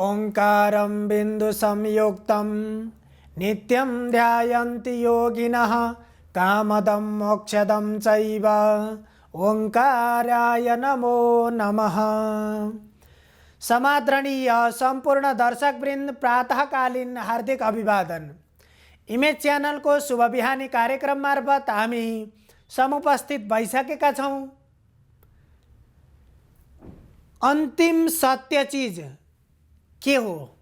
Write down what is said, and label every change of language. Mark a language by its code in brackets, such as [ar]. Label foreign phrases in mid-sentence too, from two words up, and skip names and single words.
[sa] ओंकारं बिंदु संयुक्तं नित्यं ध्यायन्ति योगिनः कामदं मोक्षदं चैव ओंकाराय नमो नमः। [ne] समादरणीय संपूर्ण दर्शकवृन्द प्रातःकालीन हार्दिक अभिवादन। इमेज च्यानल को शुभ बिहानी कार्यक्रम मार्फत हामी समुपस्थित भइसकेका छौं। अन्तिम सत्य चीज के हो?